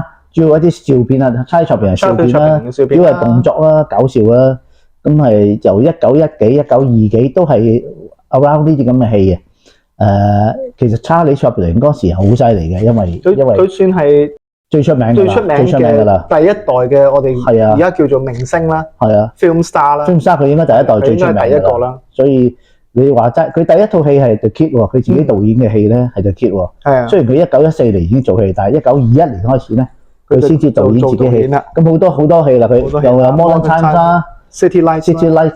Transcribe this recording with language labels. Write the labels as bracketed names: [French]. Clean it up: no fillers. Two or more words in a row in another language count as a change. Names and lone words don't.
[Cantonese] 主要一啲笑片啊，Charlie Chaplin係笑片啦，主要係動作啦、搞笑啦，咁係由1910幾、1920幾都係 around 呢啲咁嘅戲嘅。其實 Charlie Chaplin 嗰時係好犀利嘅，因為佢算係最出名嘅啦，第一代嘅我哋而家叫做明星啦，係啊 ， [English] film star [Cantonese] 啦， [English] film star [Cantonese] 佢應該第一代最出名嘅，第一個啦。所以你話齋，佢第一套戲係 The Kid 喎，佢自己導演嘅戲咧係 The Kid 喎。係啊，雖然佢1914年已經做戲，但係1921年開始咧。佢先至導演自己戲啦，咁好多戲啦，佢又有 Modern Times 啦、 City Lights